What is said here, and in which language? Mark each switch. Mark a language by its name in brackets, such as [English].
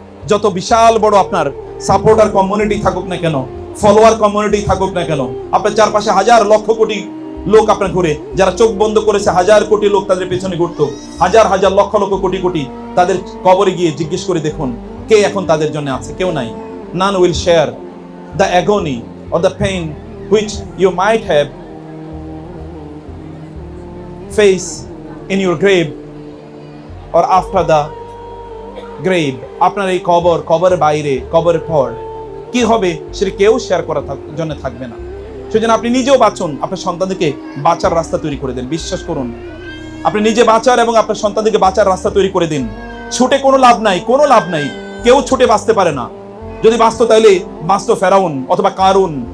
[Bangla] যত বিশাল বড় আপনার সাপোর্টার কমিউনিটি থাকুক না কেন, ফলোয়ার কমিউনিটি থাকুক না কেন, আপনার চারপাশে হাজার লক্ষ কোটি লোক আপনার ঘুরে, যারা চোখ বন্ধ করেছে হাজার কোটি লোক তাদের পেছনে ঘুরতো, হাজার হাজার লক্ষ লক্ষ কোটি কোটি, তাদের কবরে গিয়ে জিজ্ঞেস করে দেখুন কে এখন তাদের জন্য আছে? কেউ নাই। [English] None will share the agony or the pain which you might have faced in your grave or after the grave. [Bangla] আপনার এই কবরের বাইরে, কবরের পর কি হবে সেটা কেউ শেয়ার করার জন্য থাকবে না। সেজন্য আপনি নিজেও বাঁচুন, আপনার সন্তানদেরকে বাঁচার রাস্তা তৈরি করে দেন। বিশ্বাস করুন, আপনি নিজে বাঁচার এবং আপনার সন্তানদেরকে বাঁচার রাস্তা তৈরি করে দিন। ছুটে কোনো লাভ নাই, কোনো লাভ নাই। কেউ ছুটে বাঁচতে পারে না। যদি বাঁচতো তাহলে বাঁচতো ফেরাউন অথবা কারুন।